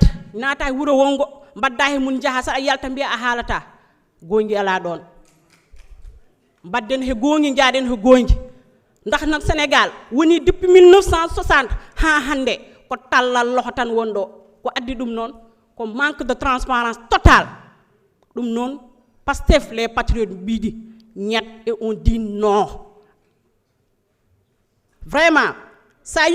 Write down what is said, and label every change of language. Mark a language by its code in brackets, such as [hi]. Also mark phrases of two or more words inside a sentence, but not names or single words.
[ff] naata e wuuro wongo mbadda he mun jaaha saɗa yalta mbiya a haalata gongi ala ɗon mbadden he gongi jaaden he gongi [wo] ndax nag [ff] Sénégal woni depuis 1960 ha hande ko [wo] tallal loxo [ff] tan wondo ko addi ɗum noon ko [fr] manque de transparence totale [ff] ɗum noon Pastef les patriotes [wo] biidi ñet [fr] et on dit non vraiment ça